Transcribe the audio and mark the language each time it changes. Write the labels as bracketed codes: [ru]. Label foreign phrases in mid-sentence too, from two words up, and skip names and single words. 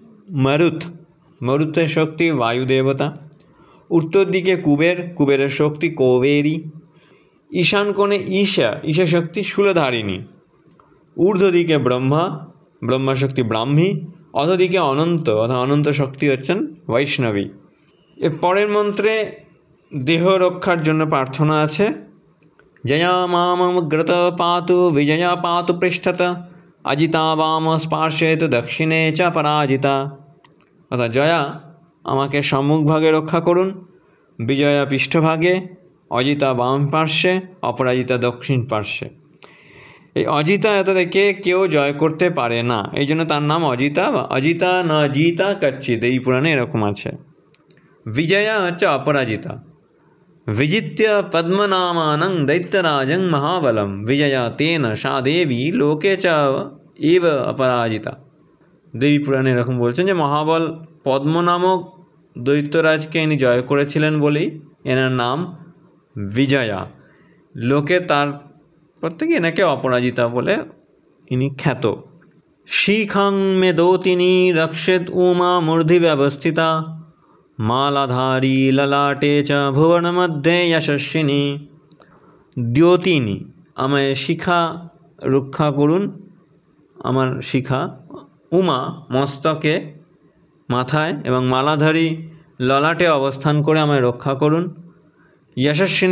[bn] মরুতের শক্তি বায়ুদেবতা, উত্তর দিকে কুবেরের শক্তি কৌবেরী, ঈশান কোণে ঈশা শক্তি শূলধারিণী, ঊর্ধ্ব দিকে ব্রহ্মা শক্তি ব্রাহ্মী, অধদিকে অনন্ত শক্তি হচ্ছেন বৈষ্ণবী। এর পরের মন্ত্রে দেহ রক্ষার জন্য প্রার্থনা আছে। [sa] জয়া মামগ্রত পাতু বিজয়া পাতু পৃষ্ঠত অজিতা বাম স্পার্শেত দক্ষিণে চ পরাজিতা। [bn] অর্থাৎ জয়া আমাকে সম্মুখভাগে রক্ষা করুন, বিজয়া পৃষ্ঠভাগে, অজিতা বাম পার্শ্বে, অপরাজিতা দক্ষিণ পার্শ্বে। এই অজিতা এতকে কেউ জয় করতে পারে না, এই জন্য তার নাম অজিতা বা অজিতা [sa] ন জিতা কচ্ছিৎ, [bn] এই পুরাণে এরকম আছে। বিজয়া হচ্ছে অপরাজিতা। [sa] विजित्य पद्मनामानं दैत्यराजं महाबलं विजया तेन सा देवी लोके च एव अपराजिता। [bn] দেবী পুরাণে এরকম বলছেন যে মহাবল পদ্ম নামক দৈত্যরাজকে ইনি জয় করেছিলেন বলেই এনার নাম বিজয়া। লোকে তার প্রত্যেকে এনাকে অপরাজিতা বলে ইনি খ্যাত। [sa] শিখাং মেদোতিনী রক্ষেদ উমা মূর্ধি ব্যবস্থিতা মালাধারী ললাটে চ ভুবন মধ্যে যশস্বিনী। [bn] দ্যোতিনী আমায় শিখা রক্ষা করুন, আমার শিখা উমা মস্তকে মাথায় এবং মালাধারী ললাটে অবস্থান করে আমায় রক্ষা করুন।